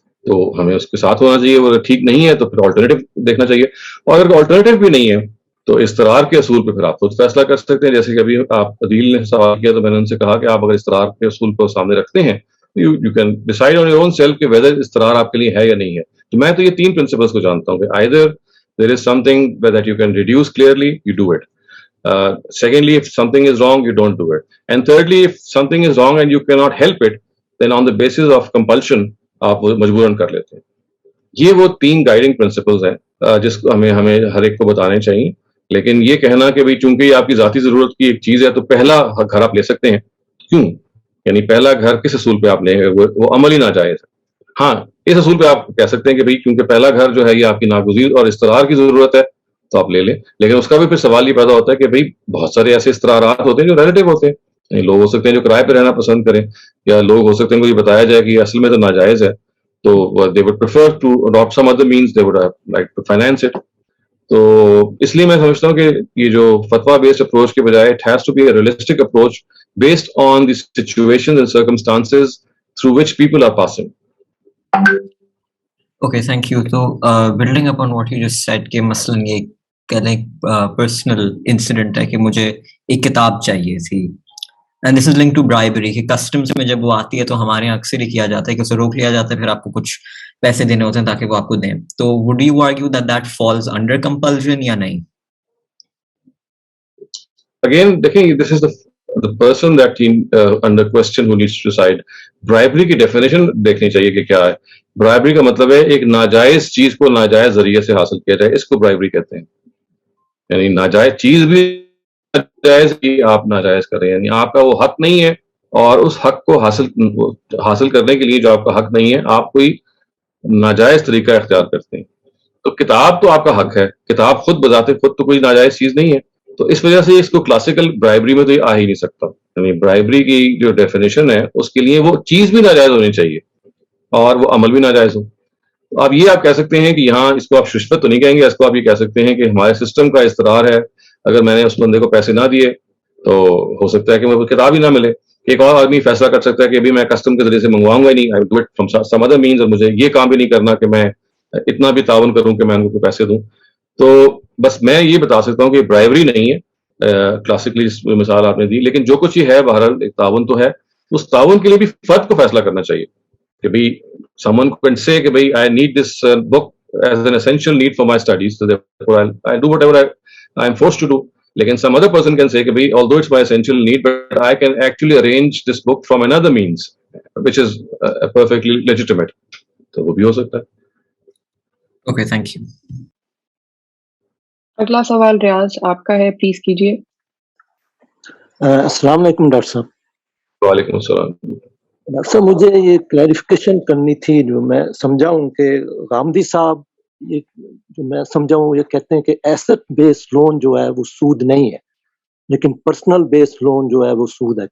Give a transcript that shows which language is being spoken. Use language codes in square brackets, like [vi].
[ur] تو ہمیں اس کے ساتھ ہونا چاہیے. وہ اگر ٹھیک نہیں ہے تو پھر آلٹرنیٹو دیکھنا چاہیے, اور اگر آلٹرنیٹو بھی نہیں ہے تو استقرار کے اصول پہ پھر آپ خود فیصلہ کر سکتے ہیں. جیسے کہ ابھی آپ عدیل نے سوال کیا تو میں نے ان سے کہا کہ آپ اگر استقرار کے اصول کو سامنے رکھتے ہیں [en] you can decide on your own self [ur] کہ ویدر استقرار آپ کے لیے ہے یا نہیں ہے. تو میں تو یہ 3 پرنسپلس کو جانتا ہوں کہ [en] either there is something that you can reduce clearly, you do it. Secondly, if something is wrong, you don't do it. And thirdly, if something is wrong and you cannot help it, then on the basis of compulsion, [ur] آپ وہ مجبوراً کر لیتے ہیں. یہ وہ 3 guiding principles ہیں جس کو ہمیں ہر ایک کو بتانے چاہیے. لیکن یہ کہنا کہ بھئی چونکہ یہ آپ کی ذاتی ضرورت کی ایک چیز ہے تو پہلا گھر آپ لے سکتے ہیں, کیوں؟ یعنی پہلا گھر کس اصول پہ آپ لیں گے؟ وہ عمل ہی ناجائز ہے. ہاں, اس اصول پہ آپ کہہ سکتے ہیں کہ بھئی کیونکہ پہلا گھر جو ہے یہ آپ کی ناگزیر اور استقرار کی ضرورت ہے تو آپ لے لیں. لیکن اس کا بھی پھر سوال یہ پیدا ہوتا ہے کہ بھئی بہت سارے ایسے استقرارات ہوتے ہیں جو ریلیٹیو ہوتے ہیں. یعنی لوگ ہو سکتے ہیں جو کرائے پہ رہنا پسند کریں, یا لوگ ہو سکتے ہیں کو یہ بتایا جائے کہ یہ اصل میں تو ناجائز ہے, تو [en] they would prefer to adopt some other means, they would like to finance it. [ur] تو اس لیے میں سمجھتا ہوں کہ یہ جو فتویٰ بیسڈ اپروچ کے بجائے [en] it has to be a realistic approach based on the situations and circumstances through which people are passing. Okay, thank you. So building upon what you just said [ur] کہ مثلاً یہ کہہ لیں پرسنل انسیڈنٹ ہے کہ مجھے ایک کتاب چاہیے تھی, [en] and this is link to bribery, [ur] کہ کسٹمس میں جب وہ آتی ہے تو ہمارے یہاں اکثر ہی کیا جاتا ہے کہ اسے روک لیا جاتا ہے, پھر آپ کو کچھ پیسے دینے ہوتے ہیں تاکہ وہ آپ کو دیں. [en] تو would you argue that that falls under compulsion [ur] یا نہیں؟ [en] Again, [ur] دیکھیں, [en] this is the person that under question who needs to decide. [ur] Bribery کی ڈیفینیشن دیکھنی چاہیے کہ کیا ہے. برائبری کا مطلب ہے ایک ناجائز چیز کو ناجائز ذریعے سے حاصل کیا جائے, اس کو برائبری کہتے ہیں. یعنی ناجائز چیز بھی ناجائز کی آپ ناجائز کر رہے ہیں, یعنی آپ کا وہ حق نہیں ہے اور اس حق کو حاصل کرنے کے لیے جو آپ کا حق نہیں ہے آپ کوئی ناجائز طریقہ اختیار کرتے ہیں. تو کتاب تو آپ کا حق ہے, کتاب خود بذات خود تو کوئی ناجائز چیز نہیں ہے. تو اس وجہ سے اس کو کلاسیکل برائبری میں تو یہ آ ہی نہیں سکتا. یعنی برائبری کی جو ڈیفینیشن ہے اس کے لیے وہ چیز بھی ناجائز ہونی چاہیے اور وہ عمل بھی ناجائز ہو. اب یہ آپ کہہ سکتے ہیں کہ یہاں اس کو آپ رشوت تو نہیں کہیں گے, اس کو آپ یہ کہہ سکتے ہیں کہ ہمارے سسٹم کا استقرار ہے, اگر میں نے اس بندے کو پیسے نہ دیے تو ہو سکتا ہے کہ مجھے کتاب ہی نہ ملے. ایک اور آدمی فیصلہ کر سکتا ہے کہ ابھی میں کسٹم کے ذریعے سے منگواؤں گا ہی نہیں, [en] I will do it from some other means, [ur] اور مجھے یہ کام بھی نہیں کرنا کہ میں اتنا بھی تعاون کروں کہ میں ان کو پیسے دوں. تو بس میں یہ بتا سکتا ہوں کہ برائبری نہیں ہے کلاسیکلی مثال آپ نے دی, لیکن جو کچھ یہ ہے بہرحال ایک تعاون تو ہے. اس تعاون کے لیے بھی فرد کو فیصلہ کرنا چاہیے کہ بھئی [en] someone can say کہ بھئی I need this book as an essential need for my studies, so therefore I'll do whatever I am forced to do. [ur] لیکن [en] some other person can say [ur] کہ بھئی [en] although it's my essential need but I can actually arrange this book from another means which is perfectly legitimate. [ur] تو وہ بھی ہو سکتا ہے. [en] Okay, thank you. [ur] اگلا سوال ریاض آپ کا ہے, پلیز کیجیے. السلام علیکم ڈاکٹر صاحب. وعلیکم السلام. ڈاکٹر صاحب مجھے یہ کلیریفیکیشن کرنی تھی, جو میں سمجھا ہوں کہ غامدی صاحب یہ جو میں سمجھا ہوں یہ کہتے ہیں کہ ایسٹ بیس لون جو ہے وہ سود نہیں ہے لیکن پرسنل بیس لون جو ہے وہ سود ہے.